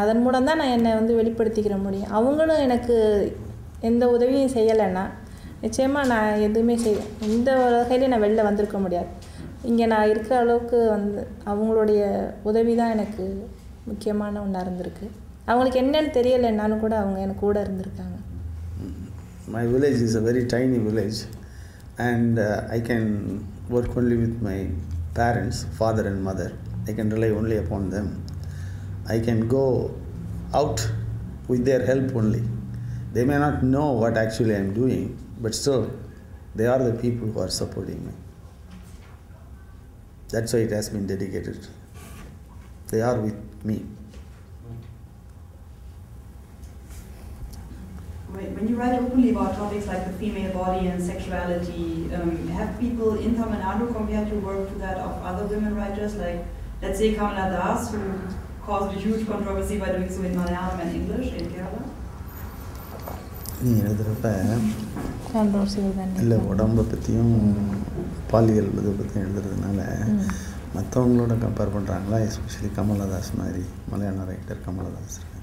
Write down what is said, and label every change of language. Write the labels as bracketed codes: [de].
[ta] அதன் மூலம் தான் நான் என்னை வெளிப்படுத்திக்கிற முடியும். அவங்களும் எனக்கு எந்த உதவியும் செய்யலைன்னா நிச்சயமாக நான் எதுவுமே இந்த வகையிலே நான் வெளில வந்திருக்க முடியாது. இங்கே நான் இருக்கிற அளவுக்கு அவங்களுடைய உதவி தான் எனக்கு முக்கியமான ஒன்றா இருந்திருக்கு. அவங்களுக்கு என்னன்னு தெரியலைன்னாலும் கூட அவங்க எனக்கு கூட இருந்திருக்காங்க. [en] My village is a very tiny village, and I can work only with my parents, father and mother. I can rely only upon them. I can go out with their help only. They may not know what actually I am doing, but still they are the people who are supporting me. That's why it has been dedicated. They are with me. When you write openly about topics like the female body and sexuality, have people in Tamil Nadu compared your work to that of other women writers, like, let's say, Kamala Das, who caused a huge controversy by doing so in Malayalam and English in Kerala? [ta] நீ எழுதுகிறப்ப இல்லை உடம்பை பற்றியும் பாலியல் இதை பற்றியும் எழுதுறதுனால மற்றவங்களோட compare பண்ணுறாங்களா? Especially Kamala Das மாதிரி மலையாள ரைட்டர் கமலதாஸ்.